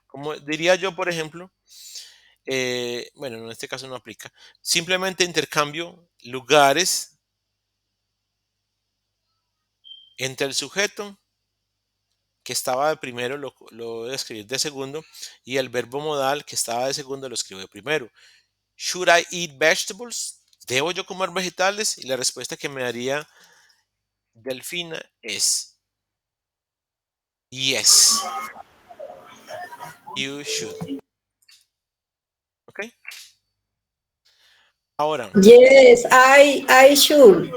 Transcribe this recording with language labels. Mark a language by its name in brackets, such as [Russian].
[Spanish] Como diría yo, por ejemplo, bueno, en este caso no aplica. Simplemente intercambio lugares entre el sujeto que estaba de primero lo voy a escribir de segundo y el verbo modal que estaba de segundo lo escribo de primero. [English] Should I eat vegetables? [Spanish] ¿Debo yo comer vegetales? Y la respuesta que me daría Delfina es [English] yes, you should. [Spanish] ¿Ok? Ahora, [English] Yes, I should.